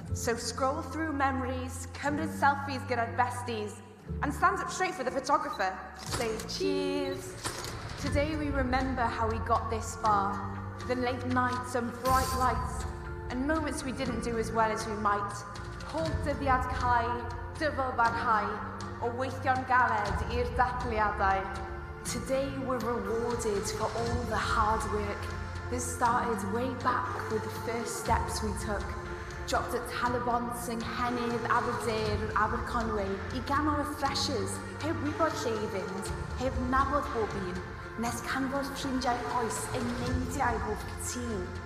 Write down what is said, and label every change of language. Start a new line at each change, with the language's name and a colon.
English: So scroll through memories,
Welsh: cymryd selfies gyda'r besties,
English: and stand up straight for the photographer. Say cheers. Today we remember how we got this far. The late nights and bright lights, and moments we didn't do as well as we might.
Welsh: Pob dyddiad cau, dyfal barhau, o weithio'n galed i'r darllediadau.
English: Today we're rewarded for all the hard work that started way back with the first steps we took. Dropped at
Welsh: Talabont yng Nghennydd, Aberdare, Aberconwy, I ganol y freshers, heb wybod lle I fynd, heb nabod bob un, nes canfod ffrindiau oes yn neidiau bob tîm.